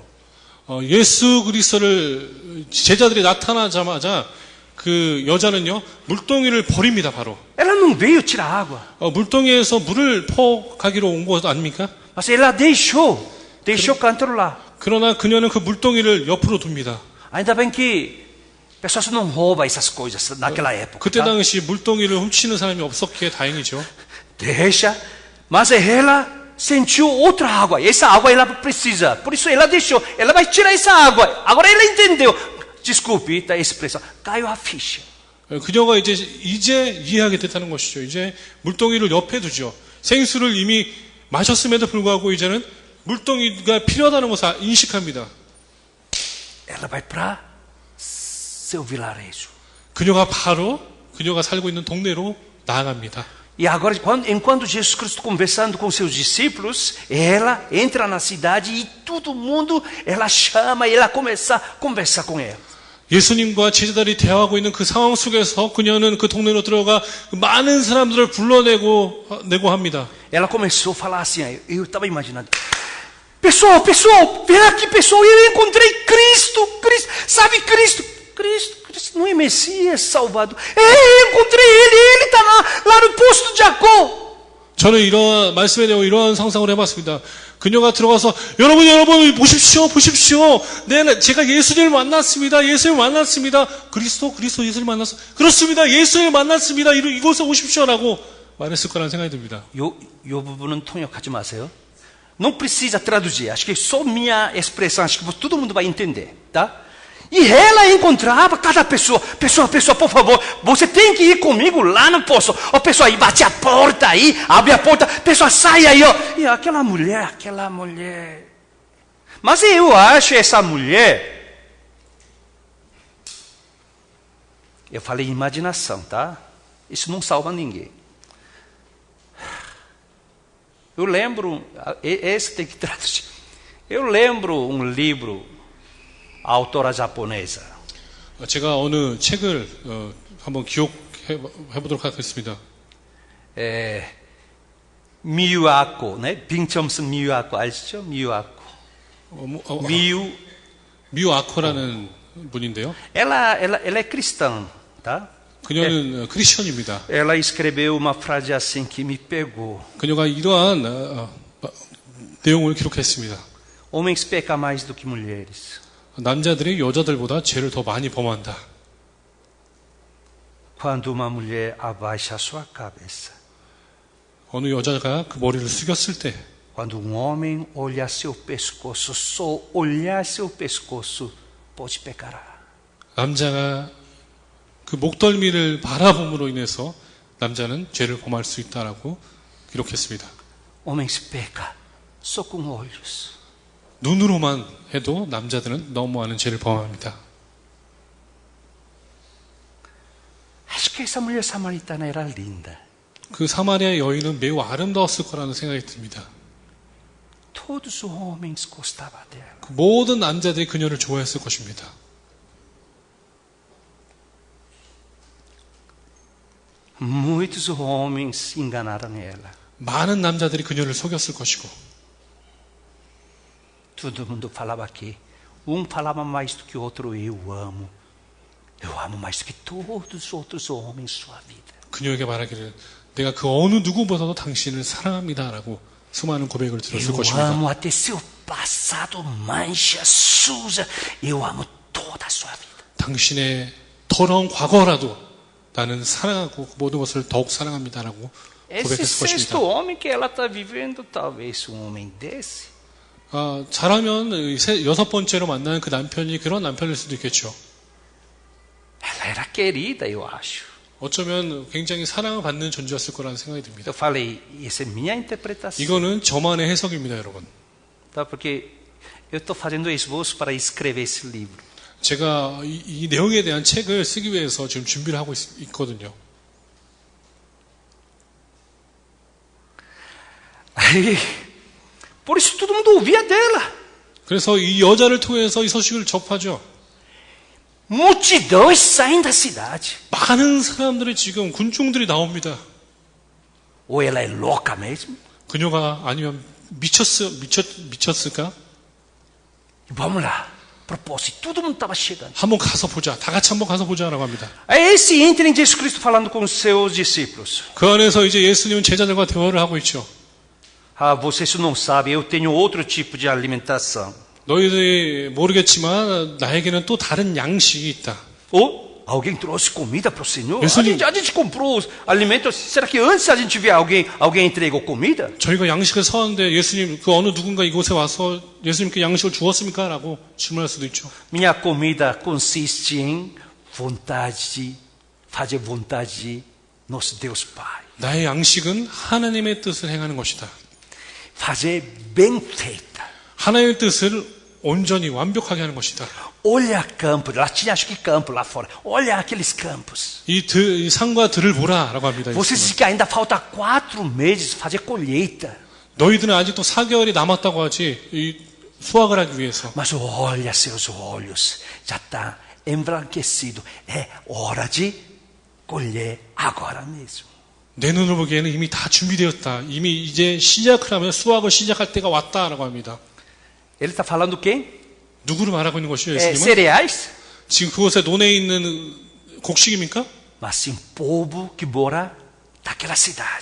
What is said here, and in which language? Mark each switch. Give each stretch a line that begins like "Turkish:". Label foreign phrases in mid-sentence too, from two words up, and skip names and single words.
Korean: 예수 그리스도를 제자들이 나타나자마자 그 여자는요 물동이를 버립니다. 바로
Portuguese: Ela não veio tirar água,
Korean: 물동이에서 물을 퍼가기로 온 것 아닙니까?
Portuguese: mas ela deixou o cântaro lá.
Korean: 그러나 그녀는 그 물동이를 옆으로 둡니다.
Portuguese: Ainda bem que pessoas não roubam essas coisas naquela época.
Korean: 그때
Portuguese: Tá?
Korean: 당시 물동이를 훔치는 사람이 없었기에 다행이죠.
Portuguese: Deixa, mas ela sentiu outra água. Essa água ela precisa, por isso ela deixou. Ela vai tirar essa água. Agora ela entendeu. Desculpe, tá a expressão. Caiu a ficha.
Korean: 그녀가 이제 이해하게 됐다는 것이죠. 이제 물동이를 옆에 두죠. 생수를 이미 마셨음에도 불구하고 이제는 물동이가 필요하다는 것을 인식합니다.
Portuguese: Ela vai para seu vilarejo.
Korean: 그녀가 바로 그녀가 살고 있는 동네로 나아갑니다.
Portuguese: E agora, enquanto Jesus Cristo conversando com seus discípulos, ela entra na cidade e todo mundo, ela chama e ela começa a conversar com ela.
Korean: 예수님과 제자들이 대화하고 있는 그 상황 속에서 그녀는 그 동네로 들어가 많은 사람들을 불러내고 합니다.
Portuguese: Ela começou a falar assim, eu estava imaginando. Pessoal, vem aqui, pessoal, eu encontrei Cristo, sabe Cristo não é Messias, Salvador. Eu encontrei ele está lá no posto de Jacó.
Korean: 저는 이러한 말씀에 대해 이러한 상상을 해봤습니다. 그녀가 들어가서 여러분 보십시오. 네, 제가 예수님을 만났습니다. 그리스도 예수님을 만났어. 그렇습니다. 예수님을 만났습니다. 이곳에 오십시오라고 말했을 거라는 생각이 듭니다. 요 부분은 통역하지 마세요.
Portuguese: Não precisa traduzir. Acho que só minha expressão, acho que todo mundo vai entender, tá? E ela encontrava cada pessoa, por favor, você tem que ir comigo lá no poço. A pessoa aí bate a porta aí, abre a porta, a pessoa sai aí, ó. E aquela mulher. Mas eu acho essa mulher, eu falei imaginação, tá? Isso não salva ninguém. Eu lembro, esse tem que traduzir. Eu lembro um livro, a autora japonesa.
Korean: 제가 어느 책을 한번 기억해 보도록 하겠습니다. 미유아코, 네? 빙점슨 미유아코 아시죠? 미유아코. 미유아코라는 분인데요.
Portuguese: Ela é cristã, tá?
Korean: 그녀는 크리스천입니다.
Portuguese: Ela escreveu uma frase assim que me pegou.
Korean: 그녀가 이러한 내용을 기록했습니다.
Portuguese: Homens pecam mais do que mulheres.
Korean: 남자들이 여자들보다 죄를 더 많이 범한다.
Portuguese: Quando uma mulher abaixa a sua cabeça.
Korean: 어느 여자가 그 머리를 숙였을 때.
Portuguese: Quando um homem olha seu pescoço, só olhar seu pescoço pode pecar.
Korean: 남자가 그 목덜미를 바라봄으로 인해서 남자는 죄를 범할 수 있다라고 기록했습니다.
Portuguese: Homens pecam só com olhos.
Korean: 눈으로만 해도 남자들은 너무 많은 죄를 범합니다.
Portuguese: Acho que essa mulher samaritana era linda.
Korean: 그 사마리아 여인은 매우 아름다웠을 거라는 생각이 듭니다.
Portuguese: Todos os homens gostavam dela.
Korean: 그 모든 남자들이 그녀를 좋아했을 것입니다.
Portuguese: Muitos homens enganaram ela.
Korean: 많은 남자들이 그녀를 속였을 것이고
Portuguese: Todo mundo falava que falava mais do que o outro, eu amo mais do que todos os outros homens em sua vida.
Korean: 그녀에게 말하기를 내가 그 어느 누구보다도 당신을 사랑합니다라고 수많은 고백을 들었을
Portuguese: Eu
Korean: 것입니다.
Portuguese: amo até seu passado mancha suja. Eu amo toda a sua vida.
Korean: 당신의 더러운 과거라도 나는 사랑하고 그 모든 것을 더욱 사랑합니다라고
Portuguese: Esse
Korean: 고백했을 것입니다.
Portuguese: sexto homem que ela está vivendo, talvez homem desse.
Korean: 잘하면 여섯 번째로 만나는 그 남편이 그런 남편일 수도 있겠죠.
Portuguese: Ela era querida, eu acho.
Korean: 어쩌면 굉장히 사랑을 받는 존재였을 거라는 생각이 듭니다.
Portuguese: Eu falei, essa é minha interpretação.
Korean: 이거는 저만의 해석입니다, 여러분.
Portuguese: Tá? Porque eu estou fazendo esboço para escrever esse livro.
Korean: 제가 이 내용에 대한 책을 쓰기 위해서 지금 준비를 하고 있거든요.
Portuguese: Aí, por isso todo mundo ouvia dela.
Korean: 그래서 이 여자를 통해서 이 소식을 접하죠.
Portuguese: Multidões saem da cidade.
Korean: 많은 사람들이 지금 군중들이 나옵니다.
Portuguese: Ou ela é louca mesmo?
Korean: 그녀가 아니면 미쳤을까?
Portuguese: Vamos lá. Propósito, todo mundo estava chegando.
Korean: 한번 가서 보자. 다 같이 한번 가서 보자라고 합니다.
Portuguese: Aí esse entra em Jesus Cristo falando com os seus discípulos.
Korean: 그 안에서 이제 예수님은 제자들과 대화를 하고 있죠.
Portuguese: Vocês não sabem, eu tenho outro tipo de alimentação.
Korean: 너희들이 모르겠지만 나에게는 또 다른 양식이 있다.
Portuguese: Alguém trouxe comida para o Senhor?
Korean: 예수님.
Portuguese: A gente comprou os alimentos. Será que antes a gente vê alguém entregou comida?
Korean: 저희가 양식을 사왔는데 예수님 그 어느 누군가 이곳에 와서 예수님께 양식을 주었습니까? 라고 질문할 수도 있죠.
Portuguese: Minha comida consiste em fazer vontade de nosso Deus Pai.
Korean: 나의 양식은 하나님의 뜻을 행하는 것이다.
Portuguese: Fazer bem feita.
Korean: 하나님의 뜻을 온전히 완벽하게 하는 것이다.
Portuguese: Olha campo, lá tinha acho que campo lá fora. Olha aqueles campos.
Korean: 이 산과 들을 보라라고 합니다.
Portuguese: Vocês dizem que ainda falta 4 meses fazer colheita.
Korean: 너희들은 아직도 4개월이 남았다고 하지 이 수확을 하기 위해서.
Portuguese: Mas olha seus olhos, já está embranquecido. É hora de colher agora mesmo.
Korean: 내 눈으로 보기에는 이미 다 준비되었다. 이미 이제 시작을 하면 수확을 시작할 때가 왔다라고 합니다.
Portuguese: Ele está falando quem?
Korean: 누구를 말하고 있는 것이요, 예수님은?
Portuguese: Cereais?
Korean: 지금 그곳에 논에 있는 곡식입니까?
Portuguese: Mas sim povo que mora naquela cidade.